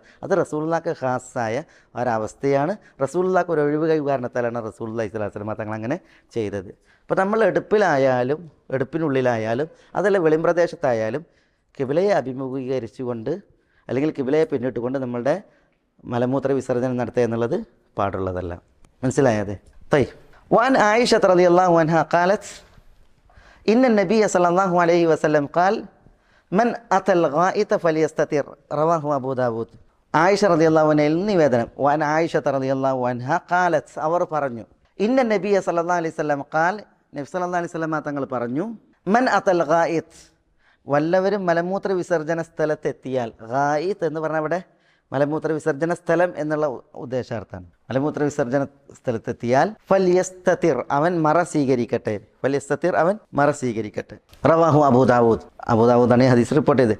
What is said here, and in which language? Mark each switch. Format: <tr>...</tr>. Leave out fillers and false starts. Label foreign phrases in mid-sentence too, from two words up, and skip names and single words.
<ml>അത് റസൂലുള്ളാഹിക്ക് ഖാസായ ഒരവസ്ഥയാണ്. റസൂലുള്ളാഹിക്ക് ഒരു ഒഴിവ് കഴിവ് കാരണത്താലാണ് റസൂലുള്ളാഹി</ml> <ar>صلى الله عليه وسلم</ar> <ml>തങ്ങൾ അങ്ങനെ ചെയ്തത്. അപ്പോൾ നമ്മൾ എടുപ്പിലായാലും എടുപ്പിനുള്ളിലായാലും അതല്ല വെളിം പ്രദേശത്തായാലും കിബിലയെ അഭിമുഖീകരിച്ചുകൊണ്ട് അല്ലെങ്കിൽ കിബിലയെ പിന്നിട്ടുകൊണ്ട് നമ്മളുടെ മലമൂത്ര വിസർജനം നടത്തുക എന്നുള്ളത് പാടുള്ളതല്ല. മനസ്സിലായത്?</ml> <ar>وعن عائشة رضي الله عنها قالت إن النبي صلى الله عليه وسلم قال من أتى الغائط فليستتر رواه أبو داود.</ar> <ml>ആയിഷ</ml> <ar>رضي الله عنها</ar> <ml>നിവേദനം.</ml> <ar>وعن عائشة رضي الله عنها قالت</ar> <ml>അവർ പറഞ്ഞു</ml> <ar>إن النبي صلى الله عليه وسلم قال</ar> <ml>നബി</ml> <ar>صلى الله عليه وسلم</ar> <ml>തങ്ങൾ പറഞ്ഞു</ml> <ar>من أتى الغائط</ar> <ml>വല്ലവരും മലമൂത്ര വിസർജന സ്ഥലത്തെത്തിയാൽ, ഗായിത്ത് എന്ന് പറഞ്ഞാൽ അവിടെ മലമൂത്ര വിസർജന സ്ഥലം എന്നുള്ള ഉദ്ദേശാർത്ഥമാണ്. മലമൂത്ര വിസർജന സ്ഥലത്തെത്തിയാൽ ഫൽയസ്തതിർ അവൻ മറ സ്വീകരിക്കട്ടെ, റവാഹു അബൂദാവൂദാണ് ഈ ഹദീസ് റിപ്പോർട്ട് ചെയ്ത്.</ml>